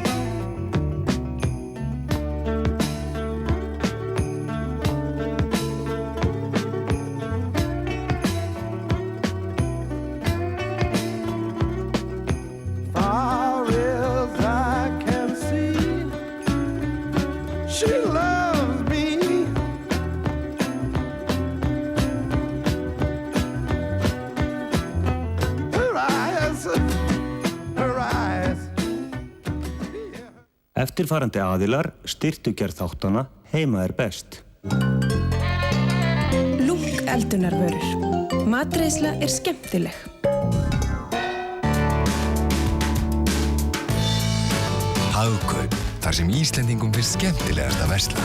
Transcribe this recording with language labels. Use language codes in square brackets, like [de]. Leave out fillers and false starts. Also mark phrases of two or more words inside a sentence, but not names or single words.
[en] Far as I can see, she loves me. Her eyes, her eyes. [is] Eftirfarandi aðilar styrktu gerð þáttana Heima er best. Lúk eldunarvörur. Matreiðsla er skemmtileg. Hagkaup, þar sem Íslendingum finnst skemmtilegast að versla.